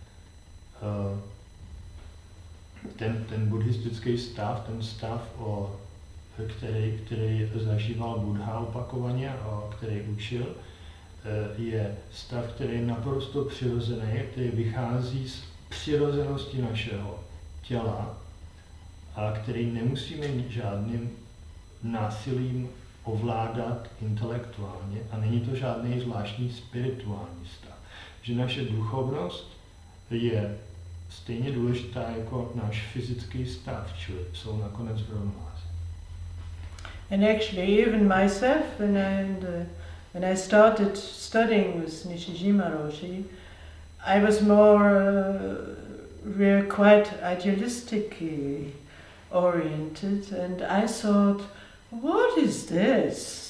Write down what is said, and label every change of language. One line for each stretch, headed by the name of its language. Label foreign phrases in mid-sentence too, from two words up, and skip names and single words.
Czech: ten buddhistický stav, ten stav, který zažíval Buddha opakovaně a který učil, je stav, který je naprosto přirozený, který vychází z přirozenosti našeho těla a který nemusíme žádným násilím ovládat intelektuálně a není to žádný zvláštní spirituální stav. Že naše duchovnost je stejně důležitá jako náš fyzický stav, čili jsou nakonec v rovnováze.
English: And actually even myself, when I started studying with Nishijima Roshi, I was really quite idealistically oriented, and I thought, what is this?